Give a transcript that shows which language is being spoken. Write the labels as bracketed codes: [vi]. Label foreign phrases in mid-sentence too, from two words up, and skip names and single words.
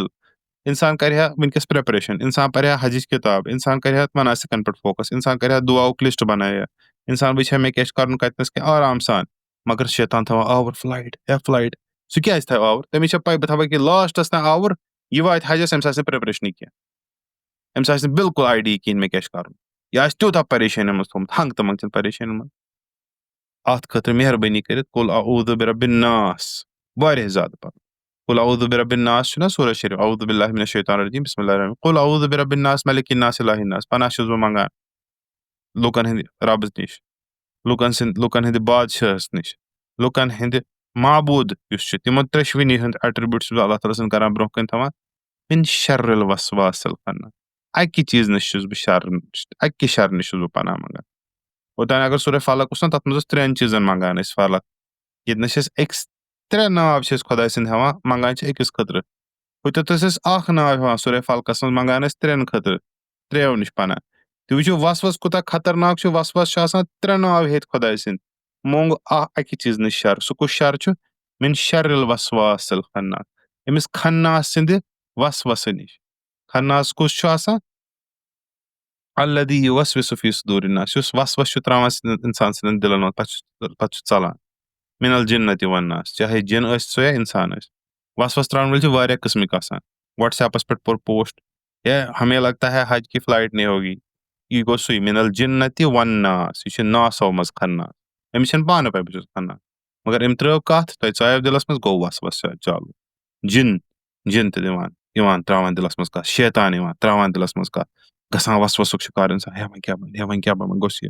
[ks] اِنسان کَرِ ہا وٕنکٮ۪س پرٛٮ۪پریشَن اِنسان پَرِ ہا حجِچ کِتاب اِنسان کَرِ ہا مَناسِکَن پٮ۪ٹھ فوکَس اِنسان کَرِ ہا دُعاہُک لِسٹ بنایہِ ہا اِنسان وٕچھِ ہا مےٚ کیٛاہ چھُ کَرُن کَتنَس کینٛہہ آرام سان مگر شیطان تھاوان [en] our flight [ks] سُہ کیٛازِ تھاوِ آوُر تٔمِس چھےٚ پَے بہٕ تھاوَے کہِ لاسٹَس تانۍ آوُر یہِ واتہِ حجَس أمِس آسہِ نہٕ پرٛٮ۪پریشنٕے کینٛہہ أمِس آسہِ نہٕ بِلکُل آیڈِیا کِہیٖنۍ مےٚ کیٛاہ چھُ کَرُن یہِ آسہِ تیوٗتاہ پریشٲنی منٛز تھوٚمُت ہنٛگہٕ تہٕ منٛگہٕ چھِنہٕ پریشٲنی منٛز. اَتھ خٲطرٕ مہربٲنی کٔرِتھ [ar] قُل اعوذ برب الناس [ks] واریاہ زیادٕ پَرُن. [ar] قُل اعوذ برب الناس [ks] چھُنہ سورہ شریٖف [ar] اعوذ باللہ من الشیطان الرجیم بسم اللہ الرحمن الرحیم قُل اعوذ برب الناس ملک الناس الہ الناس. [ks] پناہ چھُس بہٕ منٛگان لُکَن ہٕنٛدِ رۄبَس نِش لُکَن ہٕنٛدِ بادشاہَس نِش لُکَن ہٕنٛدِ معبوٗد یُس چھُ تِمن ترٛٮ۪شوٕنی ہُنٛد ایٹرِبیوٗٹ چھُس بہٕ اللہ تعالیٰ سُنٛد کران برونٛہہ کَنۍ تھاوان [ar] مِن شَرِّ الوسواس الخناس. [ks] اَکہِ چیٖزٕ نِش چھُس بہٕ اَکہِ شَرٕ نِش چھُس بہٕ پناہ منٛگان. اوٚتانۍ اگر سورہ فلق اوس نہ تَتھ منٛز ٲس 3 چیٖزن منٛگان أسۍ فلق ییٚتنَس چھِ أسۍ أکِس 3 ناو چھِ أسۍ خۄداے سٕنٛدۍ ہٮ۪وان منٛگان چھِ أکِس خٲطرٕ ہُتٮ۪تھ ٲسۍ أسۍ اکھ ناو ہٮ۪وان سورہ فلقس منٛز منٛگان ٲسۍ 3 خٲطرٕ 3 نِش پناہ. تُہۍ وٕچھِو وسوس کوٗتاہ خطرناک چھُ وسوس چھُ آسان 3 ناو ہیٚتھ خۄداے سٕنٛدۍ مونٛگ اَکہِ چیٖزٕ نِش شَر سُہ کُس شَر چھُ [ar] مِن شَرِّ الوسواس الخناس [ks] أمِس خناس سٕنٛدِ وسوسہٕ نِش. خناس کُس چھُ آسان [ar] الذی یُوَسوِسُ فی صُدوٗرِ الناس [ks] یُس وسوس چھُ تراوان اِنسان سٕنٛدٮ۪ن دِلن منٛز پتہٕ چھُ ژلان [ar] مِن الجنۃ والناس [ks] چاہے جِن ٲسۍ سُہ یا اِنسان ٲسۍ. وسوس تراوَن وٲلۍ چھِ واریاہ قٕسمٕکۍ آسان. وٹس ایپس پٮ۪ٹھ پوٚر پوسٹ [ur] ہے ہمیں لگتا ہے حج کی فلایٹ نہیں ہوگی [ks] یہِ گوٚو سُے [ar] مِن الجنۃ والناس [ks] یہِ چھُ ناسو منٛز خناس. أمِس چھنہٕ پانہٕ پاے بہٕ چھُس خناس مگر أمۍ ترٲو کتھ تۄہہِ ژایو دِلس منٛز گوٚو وسوس چالوٗ. جِن تہِ یِوان تراوان دِلس منٛز کتھ شیطان یِوان تراوان دِلس منٛز کتھ گژھان وسوسُک شِکار اِنسان ہے وۄنۍ کیاہ بنہِ وۄنۍ گوٚژھ یہِ.